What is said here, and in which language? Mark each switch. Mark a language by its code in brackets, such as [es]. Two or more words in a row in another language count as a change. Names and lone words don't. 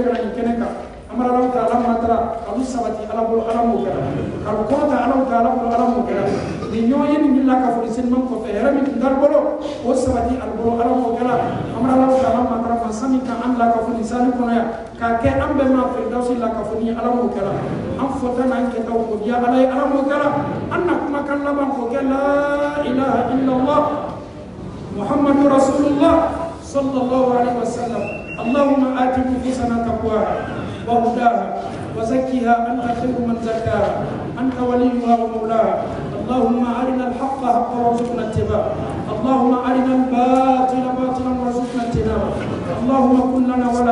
[bm] ka na nin kɛnɛ kan amaraw ta ala ma taara kalo sabati ala bolo ala m'o kɛra kalo kɔrɔta alaw ta ala bolo ala m'o kɛra ni ɲɔgɔn ye min wulila ka fɔ seliman kɔfɛ hɛrɛ min tun t'ale bolo o sabati ale bolo ala m'o kɛra amaraw ta ala ma taara masa min ka an bila ka fɔ nin sali kɔnɔ yan k'a kɛ an bɛɛ ma firidawusi la ka fɔ ni ala m'o kɛra an fɔta n'an kɛtaw k'o diya ala ye ala m'o kɛra an na kumakan laban k'o kɛ [ar] لا إله إلا الله محمد رسول الله صلى الله عليه وسلم اللهم آت نفوسنا تقواها وزكها أنت خير من زكاها أنت وليها ومولاها اللهم أرنا الحق حقا وارزقنا اتباعه اللهم أرنا الباطل باطلا وارزقنا اتباعه اللهم كن لنا ولا